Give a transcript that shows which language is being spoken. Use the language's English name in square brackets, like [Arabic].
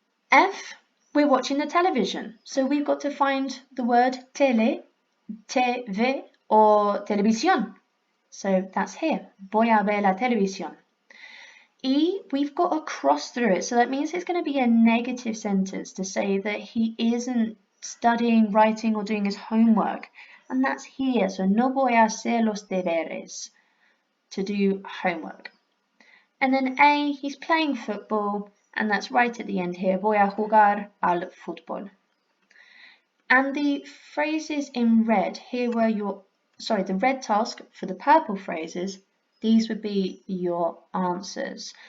[English] F, we're watching the television. So we've got to find the word tele, TV or televisión. So that's here. [Spanish] Voy a ver la televisión. [English] E, we've got a cross through it. So that means it's going to be a negative sentence to say that he isn't studying, writing or doing his homework. And that's here. So [Spanish] no voy a hacer los deberes, [English] to do homework. And then A, he's playing football. And that's right at the end here. [Spanish] Voy a jugar al fútbol. [English] And the phrases in red, here were the red task for the purple phrases, these would be your answers.